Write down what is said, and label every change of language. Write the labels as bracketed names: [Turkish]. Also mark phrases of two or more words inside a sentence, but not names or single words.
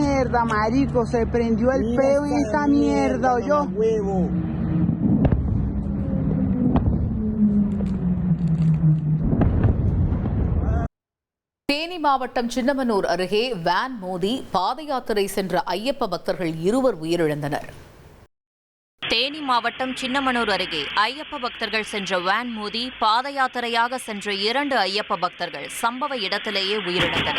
[Spanish] mierda, marico, se prendió el peo en esta mierda, yo. [Tamil] தேனி மாவட்டம் சின்னமனூர் அருகே வேன் மோதி பாத யாத்திரை சென்ற ஐயப்ப பக்தர்கள் 2 உயிரிழந்தனர். தேனி மாவட்டம் சின்னமனூர் அருகே ஐயப்ப பக்தர்கள் சென்ற வேன் மோதி பாத யாத்திரையாக சென்ற 2 ஐயப்ப பக்தர்கள் சம்பவ இடத்திலேயே உயிரிழந்தனர்.